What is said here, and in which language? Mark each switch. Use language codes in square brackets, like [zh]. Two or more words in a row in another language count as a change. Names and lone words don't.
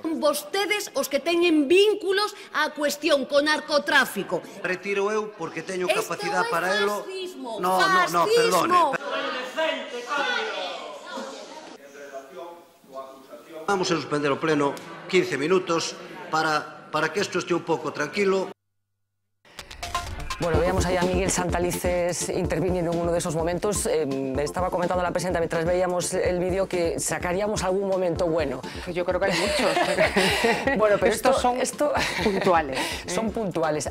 [gl] Vostedes os que teñen vínculos á cuestión con narcotráfico. Retiro eu porque teño capacidade para elo. [es] No, perdone. [gl] Vamos a suspender o pleno 15 minutos para que isto este un pouco tranquilo. [es] Bueno, veíamos ahí a Miguel Santalices interviniendo en uno de esos momentos. Estaba comentando la presidenta mientras veíamos el vídeo que sacaríamos algún momento bueno. Yo creo que hay muchos. Bueno, pero estos son puntuales. Son puntuales.